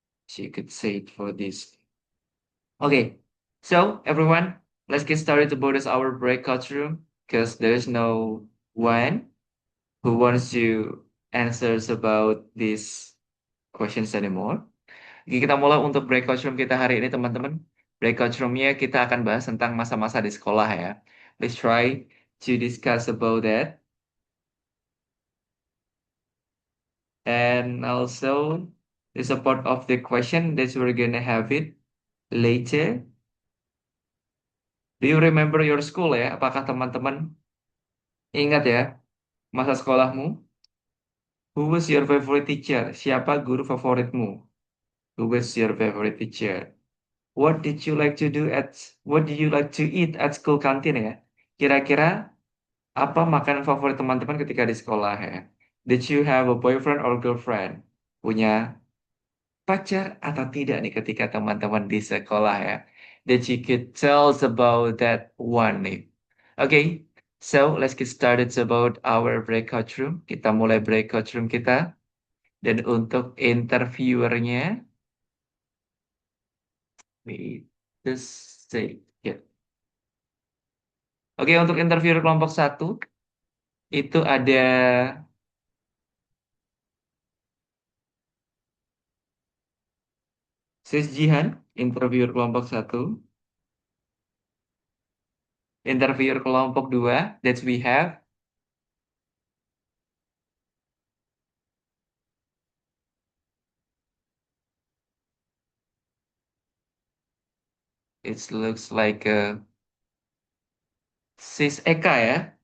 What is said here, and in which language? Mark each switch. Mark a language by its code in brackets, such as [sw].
[en] So you could say it for this Okay, so everyone, let's get started about this our breakout room because there is no one who wants to answers about these questions anymore. [id] Oke, kita mulai untuk breakout room kita hari ini teman-teman. Breakout roomnya kita akan bahas tentang masa-masa di sekolah ya. [en] Let's try to discuss about that. And also, the support of the question that we're gonna have it later. Do you remember your school ya? [id] Apakah teman-teman ingat ya masa sekolahmu? [en] Who was your favorite teacher? [id] Siapa guru favoritmu? [en] Who was your favorite teacher? What did you like to do at What did you like to eat at school canteen ya? [id] Kira-kira apa makanan favorit teman-teman ketika di sekolah ya? [en] Did you have a boyfriend or girlfriend? [id] Punya pacar atau tidak nih ketika teman-teman di sekolah ya? [en] That you could tell us about that one nih. Okay, so let's get started about our breakout room. [id] Kita mulai breakout room kita. Dan untuk interviewernya, [en] wait, just say, yeah. [id] Oke, untuk interviewer kelompok 1, itu ada Sis Jihan, interviewer kelompok 1. [en] Interviewer kelompok 2, that we have it looks like Sis Eka ya.